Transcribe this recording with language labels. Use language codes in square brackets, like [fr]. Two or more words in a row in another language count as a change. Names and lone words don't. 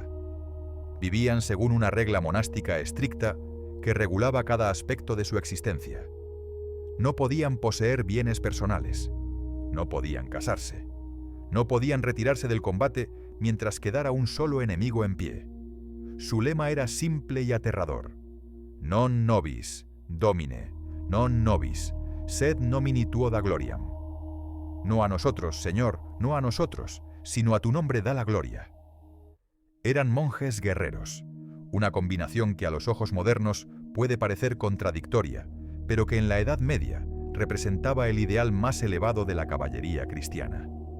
[es] Vivían según una regla monástica estricta que regulaba cada aspecto de su existencia. No podían poseer bienes personales, no podían casarse, no podían retirarse del combate mientras quedara un solo enemigo en pie. Su lema era simple y aterrador: [la] non nobis, domine, non nobis, sed nomini tuo da gloriam. [es] No a nosotros, Señor, no a nosotros, sino a tu nombre da la gloria. Eran monjes guerreros, una combinación que a los ojos modernos puede parecer contradictoria, pero que en la Edad Media representaba el ideal más elevado de la caballería cristiana.